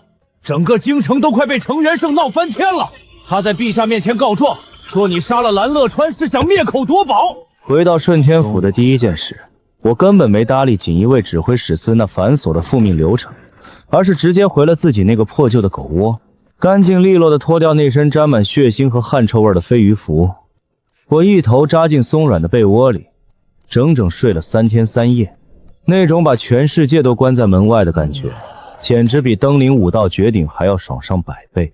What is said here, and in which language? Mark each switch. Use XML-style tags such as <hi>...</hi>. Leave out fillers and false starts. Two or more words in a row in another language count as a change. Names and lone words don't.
<zh>整個京城都快被程元胜鬧翻天了。他在陛下面前告狀，說你殺了蓝樂川是想滅口奪寶。回到順天府的第一件事，我根本沒搭理锦衣衛指揮使司那繁瑣的复命流程，而是直接回了自己那個破舊的狗窩，乾淨利落地脫掉那身沾滿血腥和汗臭味的飞魚服。我一頭扎進鬆軟的被窩裡，整整睡了3天3夜，那種把全世界都關在門外的感覺，簡直比登臨武道絕頂還要爽上100倍。</zh>